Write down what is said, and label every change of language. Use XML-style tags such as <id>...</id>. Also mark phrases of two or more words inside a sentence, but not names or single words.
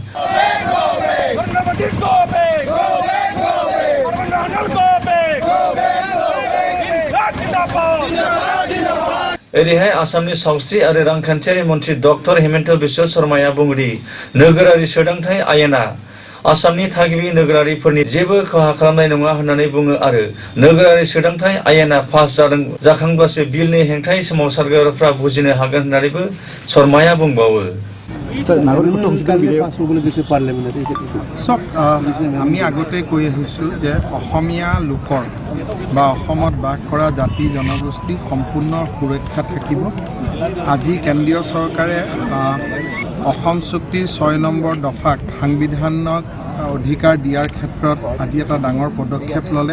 <brx>ओरैहाय आसामनि सावस्रि आरो रांखान्थियारि मन्थ्रि डक्टर हेमन्त बिश्व शर्माया बुङोदि नोगोरारि सोलोंथाइ आयेना आसामनि थागिबि नोगोरारिफोरनि जेबो खहा खालामनाय नङा होननानै बुङो आरो नोगोरारि सोदांथाय आयेना पास जाखांब्लासो बिलनि हेंथायै सोमावसारग्राफ्रा बुजिनो हागोन होननानैबो शर्माया बुंबावो।</brx> <as>চক আমি আগতে কৈ আহিছোঁ যে অসমীয়া লোকৰ বা অসমত বাস কৰা জাতি জনগোষ্ঠী সম্পূৰ্ণ সুৰক্ষা থাকিব। আজি কেন্দ্ৰীয় চৰকাৰে অসম চুক্তিৰ 6 নম্বৰ দফাক সাংবিধানিক অধিকাৰ দিয়াৰ ক্ষেত্ৰত আজি এটা ডাঙৰ পদক্ষেপ ল'লে।</as>